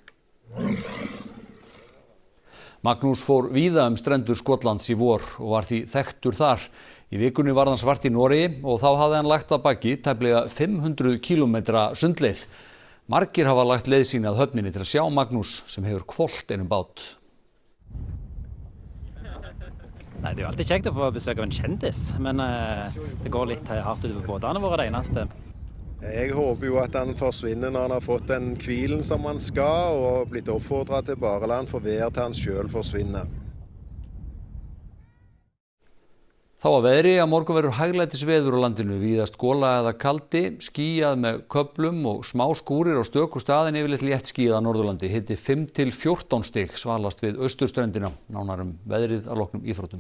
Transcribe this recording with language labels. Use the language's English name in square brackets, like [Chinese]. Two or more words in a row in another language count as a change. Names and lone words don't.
[Icelandic] Magnús fór víða strendur Skotlands í vor og var því þekktur þar. Í vikunni var hann svart í Noregi og þá hafði hann lagt að baki tæplega 500 km sundleið. Margir hafa lagt leið sína að höfninni til að sjá Magnús som hefur hvolft einum bát. [Norwegian] Nei, det jo alltid kjekt å få besøk av en kjendis, men det går litt hardt utover båtene våre det eneste. Jeg håper jo at han forsvinner når han har fått den hvilen som han skal, og blitt oppfordret til bare la han få være til han selv forsvinner. [Icelandic] Þá að veðri að morgun verður hæglætisveður á landinu, víðast gola eða kaldi, skýjað með köflum og smá skúrir á stöku staðin yfirleitt léttskýjað á Norðurlandi. Hiti 5 til 14 stig svalast við austurströndina, nánar veðrið að loknum íþróttum.